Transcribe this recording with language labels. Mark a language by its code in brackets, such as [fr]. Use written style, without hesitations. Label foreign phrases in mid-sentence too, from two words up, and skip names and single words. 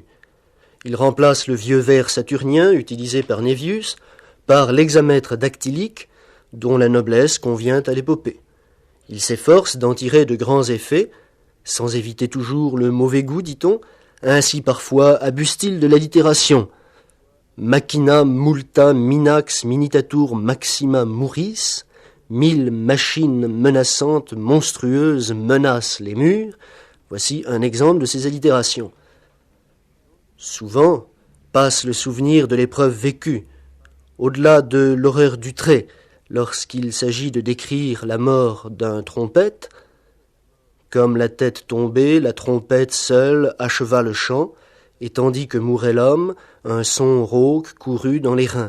[fr] Il remplace le vieux vers saturnien utilisé par Naevius par l'hexamètre dactylique dont la noblesse convient à l'épopée. Il s'efforce d'en tirer de grands effets, sans éviter toujours le mauvais goût, dit-on, ainsi parfois abuse-t-il de l'allitération. [la] Machina multa minax minitatur maxima muris, [fr] 1000 machines menaçantes, monstrueuses menacent les murs. Voici un exemple de ces allitérations. Souvent passe le souvenir de l'épreuve vécue, au-delà de l'horreur du trait, lorsqu'il s'agit de décrire la mort d'un trompette, comme la tête tombée, la trompette seule acheva le chant, et tandis que mourait l'homme, un son rauque courut dans les reins.